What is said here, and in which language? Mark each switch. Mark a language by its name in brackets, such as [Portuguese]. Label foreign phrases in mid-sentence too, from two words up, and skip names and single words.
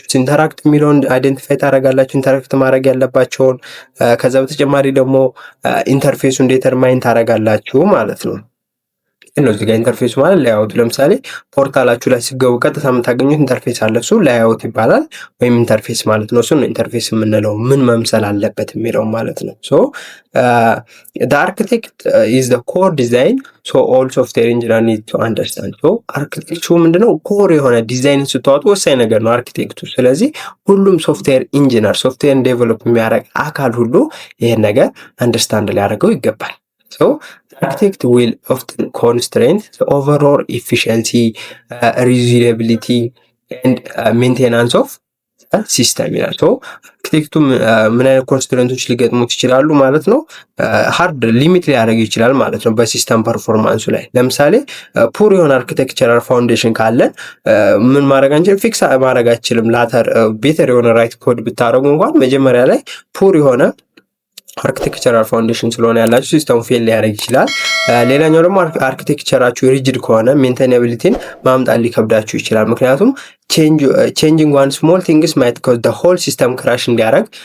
[Amharic] ኢንተራክት የሚለውን አይደንቲፋይ ታደርጋላችሁ፣ ኢንተራክት ማድረግ ያለባቸውን። ከዛ በተጨማሪ ደግሞ ኢንተርፌሱን ዴተርማይን ታደርጋላችሁ ማለት ነው። ነው እዚህ ጋር ኢንተርፌስ ማለት ላይአውት። ለምሳሌ ፖርታላችሁ ላይ ሲገቡ ቀጥታ የምታገኙት ኢንተርፌስ አለ፣ እሱ ላይአውት ይባላል ወይም ኢንተርፌስ ማለት ነው። እሱ ነው ኢንተርፌስ የምንለው ምን መምሰል አለበት የሚለው ማለት ነው። [English] the architect is the core design, so all software engineer need to understand. [Amharic] አርኪቴክቱ ምንድነው? ኮር የሆነ ዲዛይን ስትዋጡ ወሳኝ ነገር ነው አርኪቴክቱ። ስለዚህ ሁሉም ሶፍትዌር ኢንጂነር ሶፍትዌርን ዴቨሎፕ የሚያደርግ አካል ሁሉ ይሄን ነገር አንደርስታንድ ሊያደርገው ይገባል። [English] Architect will often constrain the overall efficiency, reliability and maintenance of [Amharic] ሲስተም ይላል። አርኪቴክቱ ምን አይነት ኮንስትሬንቶች ሊገጥሙት ይችላሉ ማለት ነው? [English] hard limit [Amharic] ሊያደርግ ይችላል ማለት ነው በሲስተም ፐርፎርማንሱ ላይ። ለምሳሌ ፑር የሆነ [English] architectural foundation [Amharic] ካለን ምን ማድረግ አንችልም? ፊክስ ማድረግ አይችልም። [English] later better [Amharic] የሆነ [English] write code [Amharic] ብታደርጉ እንኳን መጀመሪያ ላይ ፑር የሆነ [English] architectural foundation [Amharic] ስለሆነ ያላችሁ ሲስተም ፌል ሊያደርግ ይችላል። ሌላኛው ደግሞ አርኪቴክቸራችሁ ሪጅድ ከሆነ ሜንቴናቢሊቲን ማምጣት ሊከብዳችሁ ይችላል። ምክንያቱም [English] changing one small things might cause the whole system crash [Amharic] እንዲያደርግ